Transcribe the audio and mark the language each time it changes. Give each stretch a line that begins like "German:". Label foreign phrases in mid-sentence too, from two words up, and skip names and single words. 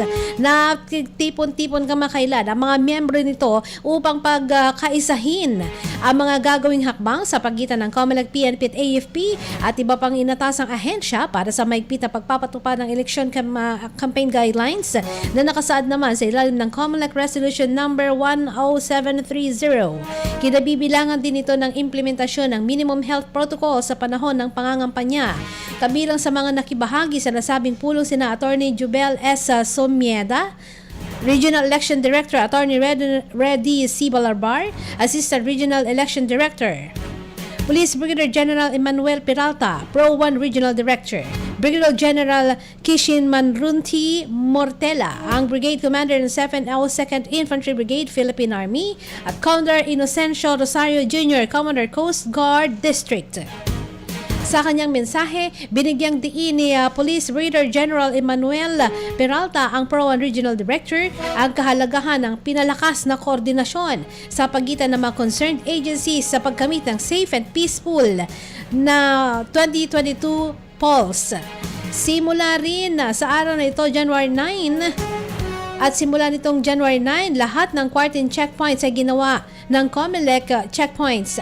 Filipino: Tipon-tipon kamakailan ang mga miyembro nito upang pagkaisahin ang mga gagawing hakbang sa pagitan ng COMELEC, PNP at AFP at iba pang inatasang ahensya para sa maigpit na pagpapatupad ng
English: election campaign guidelines
Filipino: na nakasaad naman sa ilalim ng COMELEC Resolution number 10730. Kinabibilangan din ito ng implementasyon ng
English: minimum health protocol
Filipino: sa panahon ng pangangampanya. Kabilang sa mga nakibahagi sa nasabing pulong sina Attorney Jubel S.
English: Somieda, Regional Election Director Attorney Reddy C. Balarbar, Assistant Regional Election Director Police Brigadier General Emmanuel Peralta, Pro 1 Regional Director, Brigadier General Kishin Manrunti Mortela, ang Brigade Commander ng 2nd Infantry Brigade, Philippine Army, at Commodore Inocencio Rosario Jr., Commander Coast Guard District.
Filipino: Sa kanyang mensahe, binigyang diin ni Police Brigadier General Emmanuel Peralta, ang Pro 1 Regional Director, ang kahalagahan ng pinalakas na koordinasyon sa pagitan ng mga
English: concerned agencies
Filipino: sa pagkamit ng
English: safe and peaceful
Filipino: na 2022 polls. Simula rin sa araw na ito, January 9, at simula nitong January 9, lahat ng
English: quarantine checkpoints
Filipino: ay ginawa ng COMELEC checkpoints.